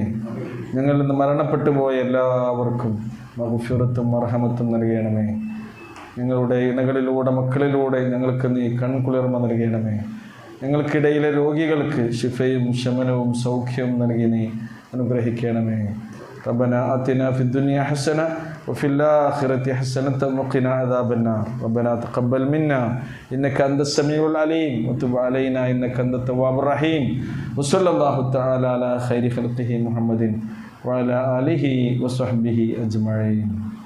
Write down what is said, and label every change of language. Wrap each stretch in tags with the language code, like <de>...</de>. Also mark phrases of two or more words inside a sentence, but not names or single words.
<ml>ഞങ്ങളിൽ നിന്ന് മരണപ്പെട്ടു പോയ എല്ലാവർക്കും മഗ്ഫിറത്തും മർഹമത്തും നൽകണമേ. ഞങ്ങളുടെ ഇണകളിലൂടെ മക്കളിലൂടെ ഞങ്ങൾക്ക് നീ കൺകുളിർമ നൽകണമേ. ഞങ്ങൾക്കിടയിലെ രോഗികൾക്ക് ശിഫയും ശമനവും സൗഖ്യവും നൽകി നീ അനുഗ്രഹിക്കണമേ.</ml> <ar>ربنا آتنا في الدنيا حسنة وفي الآخرة حسنة وقنا عذاب النار. ربنا تقبل منا إنك أنت السميع العليم وتب علينا إنك أنت التواب الرحيم. وصلى الله تعالى على خير خلقه محمد وعلى آله وصحبه أجمعين.</ar>